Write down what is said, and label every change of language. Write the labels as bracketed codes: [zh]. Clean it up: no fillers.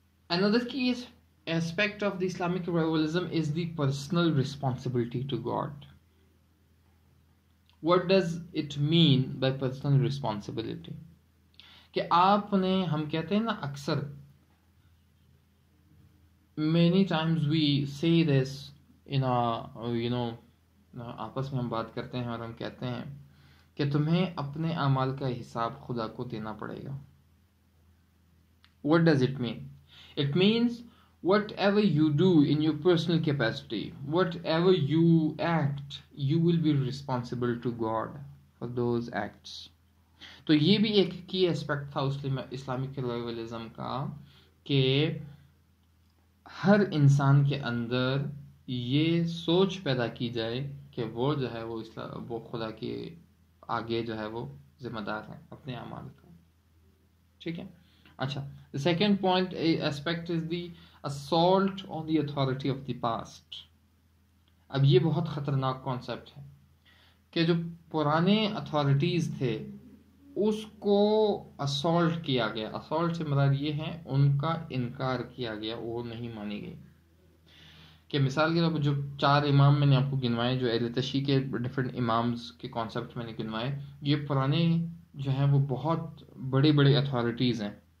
[en] Another key aspect of the Islamic revivalism is the personal responsibility to God. What does it mean by personal responsibility? [hi] कि आपने, हम कहते हैं ना अक्सर, [en] many times we say this in our [hi] आपस में हम बात करते हैं और हम कहते हैं कि तुम्हें अपने अमाल का हिसाब खुदा को देना पड़ेगा. [en] What does it mean? It means whatever you do in your personal capacity, whatever you act, you will be responsible to God for those acts. [hi] तो ये भी एक की एस्पेक्ट था इस्लामिक रिवाइवलिज्म का कि हर इंसान के अंदर ये सोच पैदा की जाए कि वो जो है वो खुदा के आगे जो है वो जिम्मेदार है अपने अमाल का. ठीक है. [en] अच्छा, the second point aspect is the assault on the authority of the past. [hi] अब ये बहुत ख़तरनाक कॉन्सेप्ट है कि जो पुराने अथॉरिटीज़ थे उसको असॉल्ट किया गया. असॉल्ट से मतलब ये है उनका इनकार किया गया, वो नहीं मानी गई. कि मिसाल के तौर पर जो 4 इमाम मैंने आपको गिनवाए, जो अहले तशी के डिफरेंट इमाम्स के कॉन्सेप्ट मैंने गिनवाए, ये पुराने जो हैं वो बहुत बड़े बड़े अथॉरिटीज़ हैं.